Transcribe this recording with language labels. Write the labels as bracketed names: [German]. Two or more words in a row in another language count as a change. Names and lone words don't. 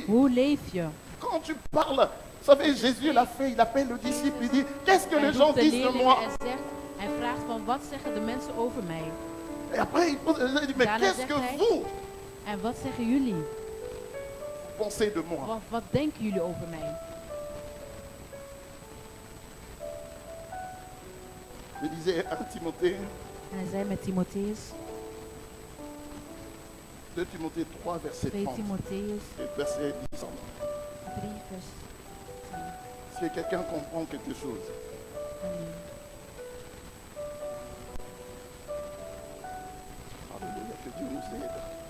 [Dutch] Hoe leef je? [French] quand tu parles? Vous savez, Jésus l'a fait, il appelle le disciple, il dit, qu'est-ce que [Dutch] Hij [French] les gens [Dutch] roept de [French] disent de [Dutch] leerlingen [French] moi? [Dutch] en zegt, hij vraagt van wat zeggen de mensen over mij? [French] Et après, il dit, mais [Dutch] Daarna [French] qu'est-ce [Dutch] zegt [French] que [Dutch] hij, [French] vous [Dutch] en wat zeggen jullie? [French] pensez de moi? [Dutch] Wat denken jullie over mij? [French] Je disais 1 Timothée, [Dutch] En hij zei met Timotheus, [French] 2 Timothée 3, verset 2 30 [Dutch] Timotheus [French] et verset 10. [Dutch] 3 vers 10. [French] Est-ce que quelqu'un comprend quelque chose? Amen. Alléluia, que Dieu nous aide.